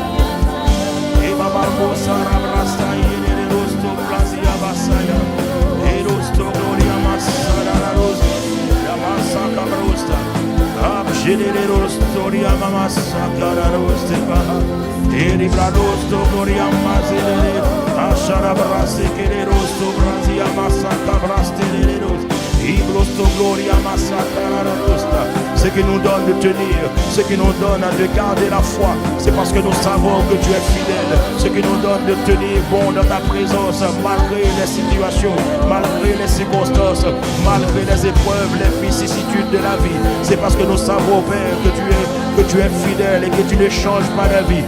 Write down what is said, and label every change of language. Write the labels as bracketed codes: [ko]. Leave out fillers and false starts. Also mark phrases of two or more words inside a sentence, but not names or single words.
[fr] Eba Barbosa, Rabrasta, Yerosto, Brazia, Bassaya, Erosto Gloria Massara Rosta, Yamasa Cabrosta, Abgeneros, Toria Mamasa, Cararoste, Eri Bradosto, Gloria Mazere, Ashara Brase, Kererosto, Brazia, Massacra, Brastereros, Ibrosto, Gloria, Massacra, Rosta. Ce qui nous donne de tenir, ce qui nous donne de garder la foi, c'est parce que nous savons que tu es fidèle. Ce qui nous donne de tenir bon dans ta présence, malgré les situations, malgré les circonstances, malgré les épreuves, les vicissitudes de la vie. C'est parce que nous savons, Père, que tu es fidèle et que tu ne changes pas la vie.